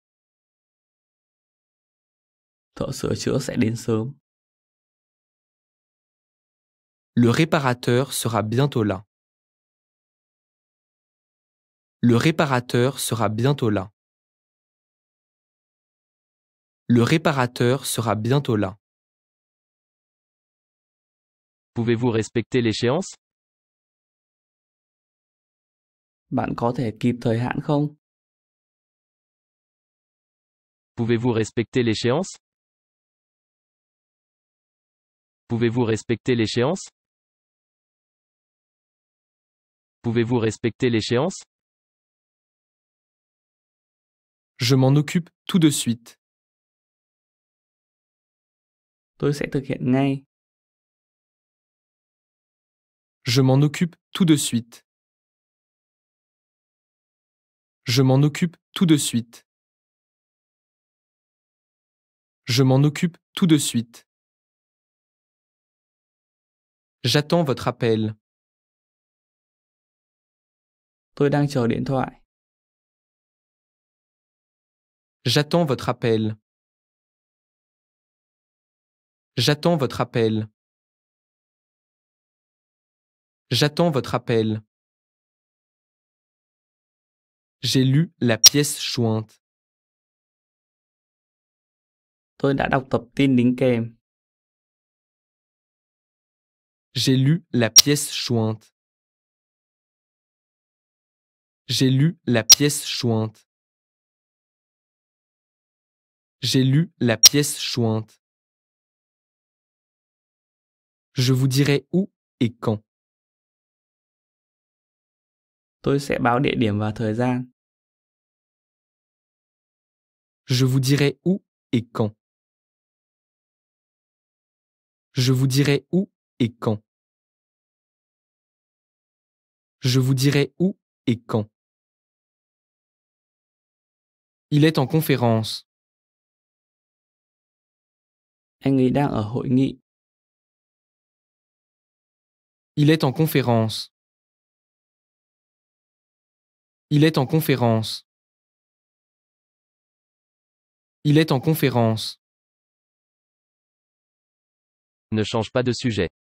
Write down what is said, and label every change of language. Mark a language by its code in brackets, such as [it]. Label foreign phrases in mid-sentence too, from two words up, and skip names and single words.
[vi] Thợ sửa chữa sẽ đến sớm. [fr] Le réparateur sera bientôt là. Le réparateur sera bientôt là. Le réparateur sera bientôt là. Pouvez-vous respecter l'échéance? [vi] Bạn có thể kịp thời hạn không? [fr] Pouvez-vous respecter l'échéance? Pouvez-vous respecter l'échéance? Pouvez-vous respecter l'échéance? Je m'en occupe tout de suite. [vi] Tôi sẽ thực hiện ngay. [fr] Je m'en occupe tout de suite. Je m'en occupe tout de suite. Je m'en occupe tout de suite. J'attends votre appel. [vi] Tôi đang chờ điện thoại. [fr] J'attends votre appel. J'attends votre appel. J'attends votre appel. J'ai lu la pièce jointe. [vi] Tôi đã đọc tập tin đính kèm. [fr] J'ai lu la pièce jointe. J'ai lu la pièce jointe. J'ai lu la pièce jointe. Je vous dirai où et quand. [vi] Tôi sẽ báo địa điểm và thời gian. [fr] Je vous dirai où et quand. Je vous dirai où et quand. Je vous dirai où et quand. Il est en conférence. [vi] Anh ấy đang ở hội nghị. [fr] Il est en conférence. Il est en conférence. Il est en conférence. Ne change pas de sujet.